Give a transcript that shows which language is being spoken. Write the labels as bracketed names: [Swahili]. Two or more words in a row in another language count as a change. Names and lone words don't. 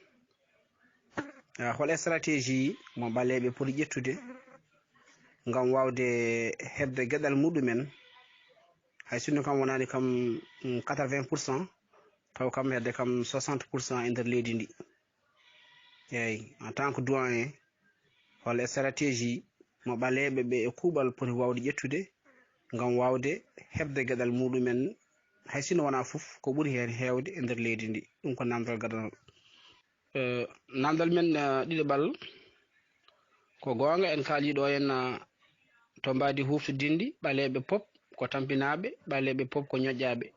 [Fula] Hol stratégie mo ɓaleɓe poti ƴettude ngam wawde hebde gueɗal muɗumen, hay sinno kam wonani kam 80%, taw kam hedde kam 60% e nder leydi ndi. [French] Eyyi en tant que doyen, [Fula] hol stratégie mo ɓaleɓe ɓe e kuuɓal poti wawde ƴettude ngam wawde hebde gueɗal muɗumen, hay sinno wona foof ko ɓuuri hen hewde e nder leydi ndi. Ɗum ko namdal gadanal. Namdal men ɗiɗaɓal ko gonga, en kaaliɗo en to mbadi huftodindi ɓaleɓe pop ko tampinaɓe, ɓaleɓe pop ko ñoƴƴaɓe.